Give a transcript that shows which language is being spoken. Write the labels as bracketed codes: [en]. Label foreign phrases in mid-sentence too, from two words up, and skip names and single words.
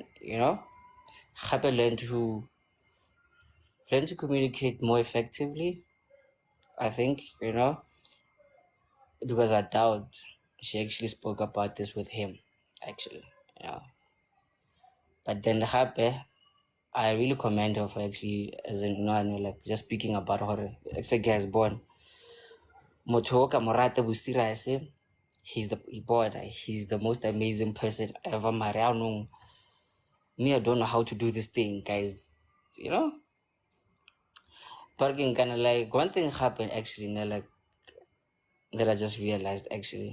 [en] Gape learn to communicate more effectively, I think, because I doubt she actually spoke about this with him, actually. But then gape, I really commend her for actually, as in, like just speaking about her. It's a guy's born. [nso] Motho o ka mo rata bosirase, [en] he's the most amazing person ever. [nso] Mare anong, [en] me, I don't know how to do this thing, guys. But again, kind of like one thing happened actually, like that I just realized, actually.